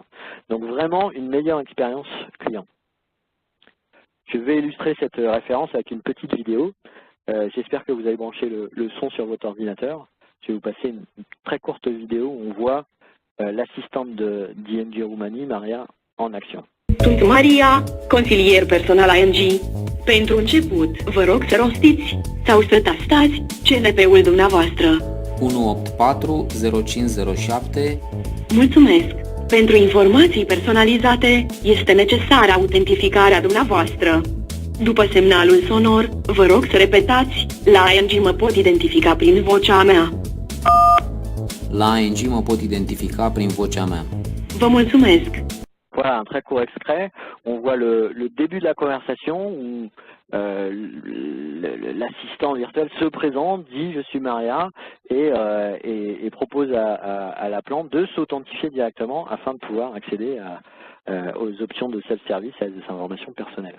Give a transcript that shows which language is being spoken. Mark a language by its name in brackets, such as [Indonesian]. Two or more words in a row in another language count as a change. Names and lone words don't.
[French] Donc vraiment une meilleure expérience client. Je vais illustrer cette référence avec une petite vidéo. J'espère que vous avez branché le son sur votre ordinateur. Je vais vous passer une très courte vidéo où on voit l'assistante d'ING Roumanie, Maria, en action. [Romanian] Sunt Maria, consilier personal ING. Pentru început, vă rog să rostiți sau să tastați CNP-ul dumneavoastră. 184-0507. Mulțumesc! Pentru informații personalizate, este necesară autentificarea dumneavoastră. După semnalul sonor, vă rog să repetați, la ING mă pot identifica prin vocea mea. La ING mă pot identifica prin vocea mea. Vă mulțumesc! [French] Voilà un très court extrait. On voit le début de la conversation où l'assistant virtuel se présente, dit je suis Maria et propose à la plante de s'authentifier directement afin de pouvoir accéder aux options de self-service et à des informations personnelles.